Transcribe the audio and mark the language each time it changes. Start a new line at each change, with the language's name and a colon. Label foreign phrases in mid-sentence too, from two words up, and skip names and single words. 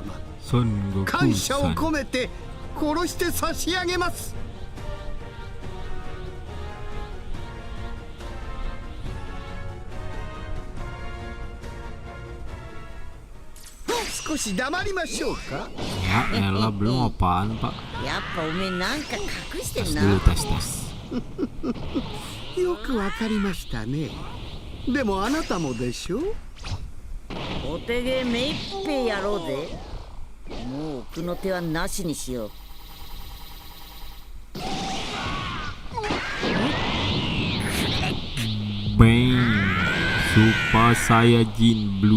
Japanese: 孫悟空感謝をさん。込めて殺して差し上げます。少し黙りましょうか。
Indonesian: Ya elah, belum apaan Pak?
Japanese: やっぱおめえなんか隠してん
Indonesian: Tes
Japanese: な。
Indonesian: dulu, tes.
Japanese: よくわかりましたね。でもあなたもでしょう。お手芸めいっぺいやろうぜ。もう奥の手はなしにしよう。
Indonesian: Bang Super Saiyajin Blue。